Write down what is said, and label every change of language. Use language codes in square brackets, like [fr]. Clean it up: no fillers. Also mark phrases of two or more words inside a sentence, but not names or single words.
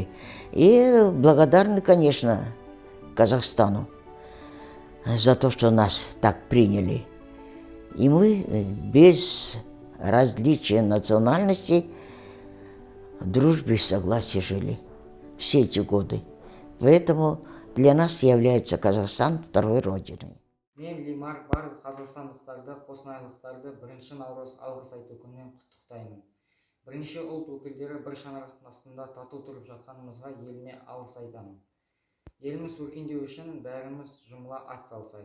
[ru] И благодарны, конечно, Казахстану за то, что нас так приняли. И мы без различия национальностей в дружбе и согласии жили все эти годы. Поэтому для нас является Казахстан второй родиной. [kk] Мен Лимар барлық қазақстандықтарды, қостанайлықтарды 1 наурыз алғыс айту күнімен құттықтаймын. Бірнеше ұлт өкілдері бір шаңырақтың астында тату тұрып жатқанымызға еліме алғыс айтамын. Еліміз өркендеу үшін бәріміз жұмыла ат салсайық.